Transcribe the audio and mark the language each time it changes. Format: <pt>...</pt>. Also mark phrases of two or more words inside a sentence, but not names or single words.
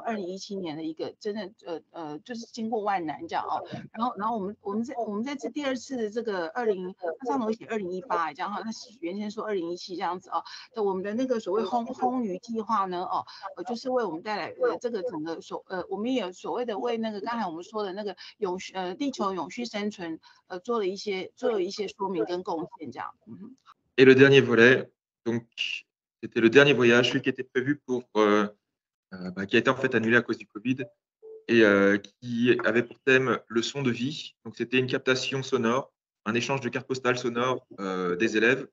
<zh>2017 年的一个真的就是经过万难这样哦，然后我们在这第二次的这个他上头写2018这样哈，他原先说2017这样子哦，我们的那个所谓烘鱼计划呢就是为我们带来这个整个我们也有所谓的为那个刚才我们说的那个地球永续生存做了一些说明跟贡献这样。</zh> <fr>Et le dernier volet, donc c'était le dernier voyage, celui qui était prévu pour qui a été en fait annulé à cause du Covid et qui avait pour thème le son de vie. Donc c'était une captation sonore, un échange de cartes postales sonores des élèves.</fr>